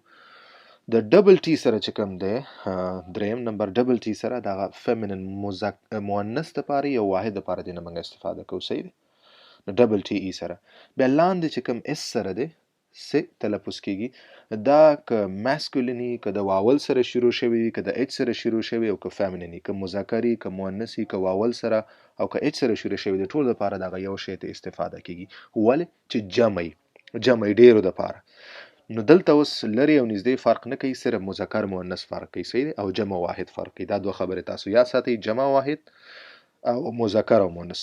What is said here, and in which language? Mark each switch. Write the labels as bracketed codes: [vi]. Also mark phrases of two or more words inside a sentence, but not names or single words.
[ps] د [en] double T [ps] سره چې کوم دی دریم نمبر [en] double T [ps] سره دغه فیمینن مؤنث دپاره یو واحد دپاره دی نه موږ استفاده کوو. صحیح دی؟ نو [en] double T E [ps] سره. بیا لاندې چې کوم اس سره دی س تلفظ کېږي، دا که ماسکولینی که د واول سره شروع شوی وي که د اچ سره شروع شوی او که فیمینینی که مذکری که مؤنثي که واول سره او که اچ سره شروع شوی دی ټول دپاره دغه یو شی ته استفاده کېږي. ولې چې جمع ډېرو دپاره. نو دلته اوس لرې او نږدې فرق نه کوي، صرف مذکر مؤنث فرق کوي. صحیح دی؟ او جمع واحد فرق کوي. دا دوه خبرې تاسو یاد ساتئ، جمع واحد او مذکر او مؤنث.